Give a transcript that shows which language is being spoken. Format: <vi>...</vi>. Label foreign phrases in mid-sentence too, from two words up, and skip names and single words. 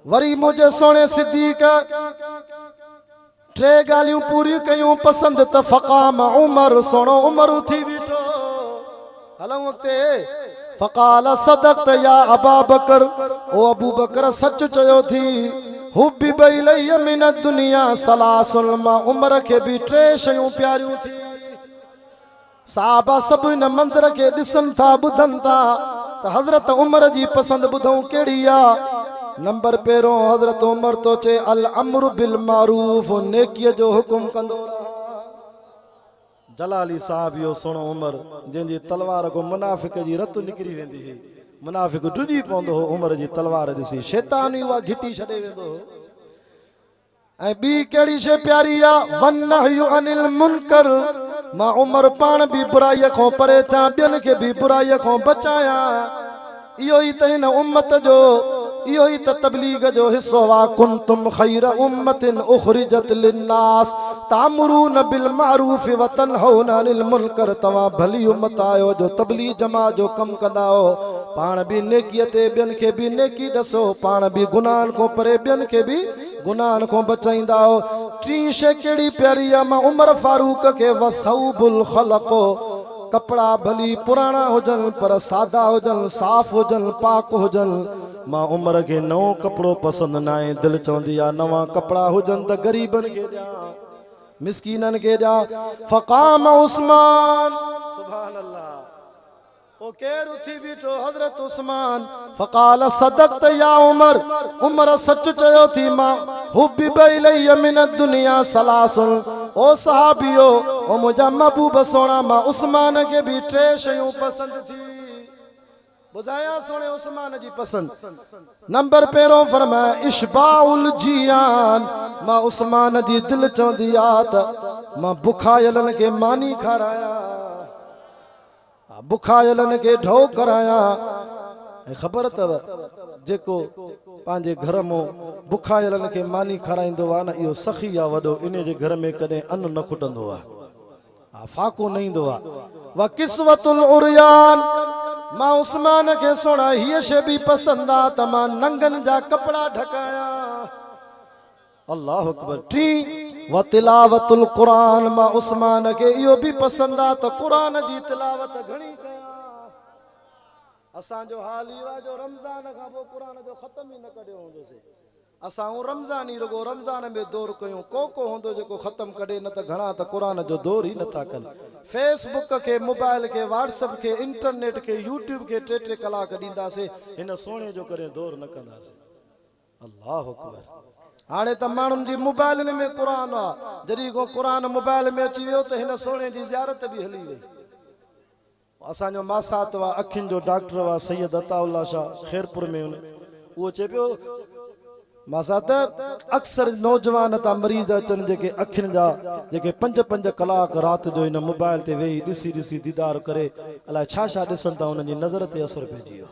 <sd>वरी मुंहिंजे सोणे सिद्दीक 3 ॻाल्हियूं पूरियूं कयूं पसंदि, त फ़क़ाम उमर, सोणो उमर उथी बीठो। हलऊं अॻिते।</sd> <ar>فقال صدقت يا أبا بكر,</ar> <sd>ओ अबू बकर सच चयो थी।</sd> <ar>حبب إلي من دنيا ثلاث,</ar> <sd>मां उमर खे बि 3 शयूं प्यारियूं थी। साहबा सभु इन मंज़र खे ॾिसनि था, ॿुधनि था, त हज़रत उमर जी पसंदि ॿुधूं कहिड़ी आहे। नंबर पहिरों हज़रत उमर तो चे</sd> <ar>الأمر بالمعروف</ar> <sd>नेकीअ जो हुकुम कंदो रहा। जलाली साहब यो सुणो उमर जंहिंजी तलवार को मुनाफ़िक जी रत निकिरी वेंदी हुई, मुनाफ़िक ढुजी पवंदो हो उमर जी तलवार ॾिसी, शैतान ई उहा घिटी छॾे वेंदो हो। ऐं ॿी कहिड़ी शइ प्यारी आहे,</sd> <ar>والنهي عن المنكر,</ar> <sd>मां उमर पाण बि बुराईअ खां परे थियां, ॿियनि खे बि बुराईअ खां बचायां। इहो ई त हिन उम्मत जो, इहो ई त तबलीग जो हिस्सो आहे।</sd> <ar>كنتم خير أمة أخرجت للناس تأمرون بالمعروف وتنهون عن المنكر,</ar> <sd>तव्हां भली उम्मत आहियो जो तबलीग जमात जो कमु कंदा हो, पाण बि नेकीअ ते ॿियनि खे बि नेकी ॾसो, पाण बि गुनाहनि खां परे ॿियनि खे बि गुनाहनि खां बचाईंदा हो। टी शइ कहिड़ी प्यारी आहे, मां उमर फारूक खे</sd> <ar>والثوب الخلق,</ar> <sd>कपड़ा भली पुराना हुजन पर सादा हुजन, साफ हुजन, पाक हुजन, मां उमर के नओं कपड़ो पसंद ना आहे। दिल चवंदी आहे नवा कपड़ा हुजन त गरीबन के ॾियां, मिस्कीनन के ॾियां। फ़क़ाम उस्मान,</sd> <ar>سبحان الله,</ar> <sd>ओ केर उथी बीठो, हज़रत उस्मान।</sd> <ar>فقال صدقت يا عمر,</ar> <sd>उमर सच चयो थी, मां</sd> <ar>حبب إلي من دنيا ثلاث,</ar> <sd>ओ सहाबियो, ओ मुंहिंजा महबूब सोना, मां उस्मान के भी टे शयूं पसंद थी। बुधाया सोने उस्मान जी पसंद। नंबर पहिरों फरमाया</sd> <ar>إشباع الجيعان,</ar> <sd>मां उस्मान जी दिल चवंदी आहे त मां बुखायलन के मानी खाराया, बुखायलन के ढो कराया। ख़बर अथव जेको पंहिंजे घर में बुखायलन के मानी खाराईंदो आहे न, इहो सखी आहे वॾो, इन जे घर में कॾहिं अन्न न खुटंदो आहे, फाको न ईंदो आहे।</sd> <ar>وكسوة العريان,</ar> <sd>मां उस्मान के सोना हीअ शइ बि पसंद आहे त मां नंगन जा कपड़ा ढकाया।</sd> <ar>الله أكبر.</ar> <sd>टी</sd> <ar>وتلاوة القرآن,</ar> <sd>मां उस्मान के इहो बि पसंद आहे त कुरान जी तिलावत घणी कयां। असांजो हाल इहो आहे जो रमज़ान खां पोइ कुरान जो ख़त्म ई न कढियो हूंदोसीं। असां रमज़ान ई रुगो रमज़ान में दौर कयूं, को हूंदो जेको ख़त्म कढे, न त घणा त कुरान जो दौर ई नथा कनि। फेसबुक के, मोबाइल के, व्हाट्सएप के, इंटरनेट के, यूट्यूब के टे कलाक ॾींदासीं, हिन सोने जो करे दौर न कंदासीं।</sd> <ar>الله أكبر.</ar> <sd>हाणे त माण्हुनि जी मोबाइलनि में कुरान आहे, जॾहिं को कुरान मोबाइल में अची वियो त हिन सोने जी ज़ियारत बि हली वई। असांजो मासात हुआ, अखियुनि जो डॉक्टर हुआ सैयद अताउल्ला शाह खैरपुर में, उहो चए पियो मासात अक्सर नौजवान था मरीज़ अचनि जेके अखियुनि जा, जेके 5-5 कलाक राति जो हिन मोबाइल ते वेही ॾिसी दीदार करे अलाए छा ॾिसनि था, उन्हनि जी नज़र ते असर पइजी वियो।</sd>